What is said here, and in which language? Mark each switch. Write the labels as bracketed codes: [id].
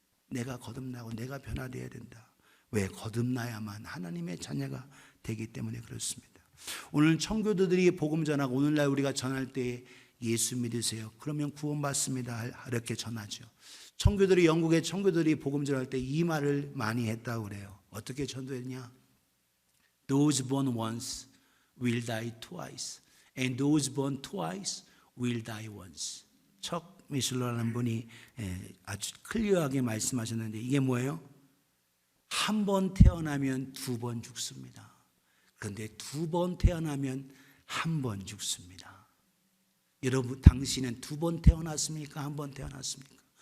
[ko] 내가 거듭나고 내가 변화되어야 된다. 왜? 거듭나야만 하나님의 자녀가 되기 때문에 그렇습니다. 오늘 청교도들이 복음 전하고 오늘날 우리가 전할 때 예수 믿으세요. 그러면 구원받습니다. 이렇게 전하죠. 청교들이 영국의 청교들이 복음 전할 때 이 말을 많이 했다고 그래요. 어떻게 전도했냐? [en] Those born once will die twice, and those born twice will die once. [ko] 척 미슐러라는 분이 아주 클리어하게 말씀하셨는데 이게 뭐예요? 한 번 태어나면 두 번 죽습니다. 그런데 두 번 태어나면 한 번 죽습니다. 여러분, 당신은 두 번 태어났습니까? 한 번 태어났습니까?